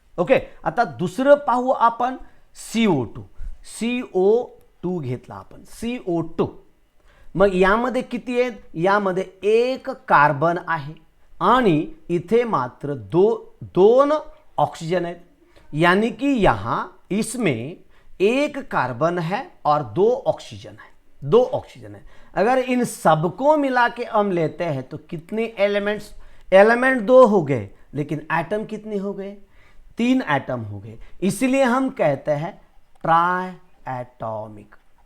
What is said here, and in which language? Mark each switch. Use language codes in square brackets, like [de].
[mr] Okay, आता दुसरं पाहू आपण CO2 घेतला आपण, CO2. मग यामध्ये किती आहेत, यामध्ये एक कार्बन आहे आणि इथे मात्र दोन ऑक्सीजन [hi] है, यानी कि यहाँ इसमें एक कार्बन है और 2 ऑक्सीजन है, 2 ऑक्सीजन है। अगर इन सबको मिला के हम लेते हैं तो कितने एलिमेंट्स, एलिमेंट 2 हो गए लेकिन एटम कितने हो गए, 3 एटम हो गए। इसलिए हम कहते हैं ट्राई एटॉमिक।